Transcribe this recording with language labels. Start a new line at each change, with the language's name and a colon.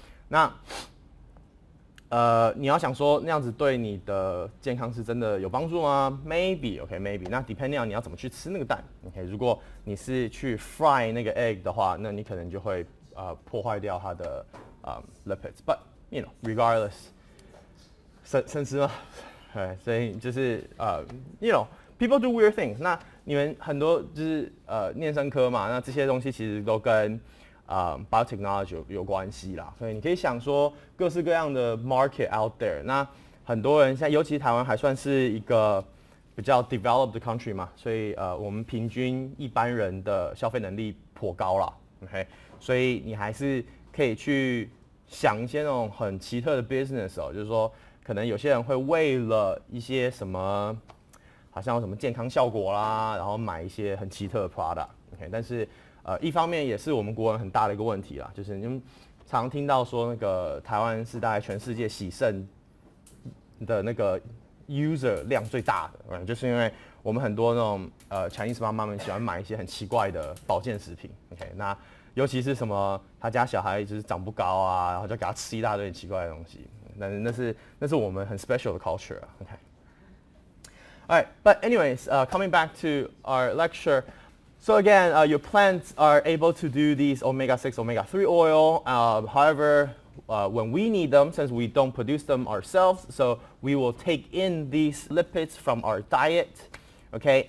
Chinese: 那你要想说那样子对你的健康是真的有帮助吗 ？
English: Maybe， OK maybe。
Chinese: 那
English: depending on
Chinese: 你要怎么去吃那个蛋 ，OK。如果你是去 fry 那个 egg 的话，那你可能就会破坏掉它的lipids。
English: But you know regardless，
Chinese: 生吃吗？对，所以就是
English: you know people do weird things。
Chinese: 那你们很多就是念生科嘛，那这些东西其实都跟biotechnology 有关系啦，所以你可以想说各式各样的
English: market out there。
Chinese: 那很多人现在，尤其台湾还算是一个比较 developed country 嘛，所以我们平均一般人的消费能力颇高啦 ，OK， 所以你还是可以去想一些那种很奇特的 business 哦，就是说可能有些人会为了一些什么，好像有什么健康效果啦，然后买一些很奇特的 product，OK， 但是一方面也是我们国人很大的一个问题啦，就是你们常听到说那个台湾是大概全世界洗肾的那个 user 量最大的，就是因为我们很多那种Chinese 妈妈们喜欢买一些很奇怪的保健食品 ，OK， 那尤其是什么他家小孩就是长不高啊，然后就给他吃一大堆很奇怪的东西，但是那是我们很 special 的 culture 啊 ，OK。
English: Alright, but anyways, coming back to our lecture. So again, your plants are able to do these omega-6, omega-3 oil. However, when we need them, since we don't produce them ourselves, so we will take in these lipids from our diet, okay?